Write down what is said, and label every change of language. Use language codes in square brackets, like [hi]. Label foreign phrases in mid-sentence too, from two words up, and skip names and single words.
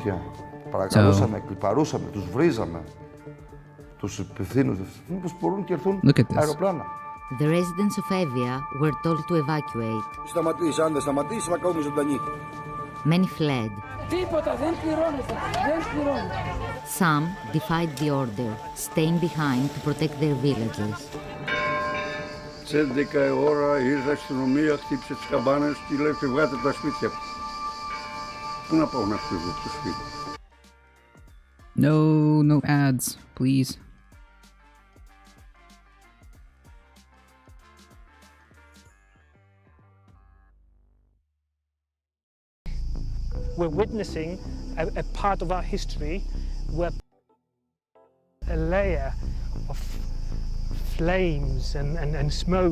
[en] So look at this. The residents of Evia were told to evacuate. Many fled. Some defied the order, staying behind to protect their villages. [el] Σε 11 ώρα ήρθε η αστυνομία, χτύπησε τις καμπάνες και λέει φυγάτε από τα σπίτια. Πού να πάω να φύγω από το σπίτι. [en] No ads, please. We're witnessing a part of our history where a layer of flames and smoke.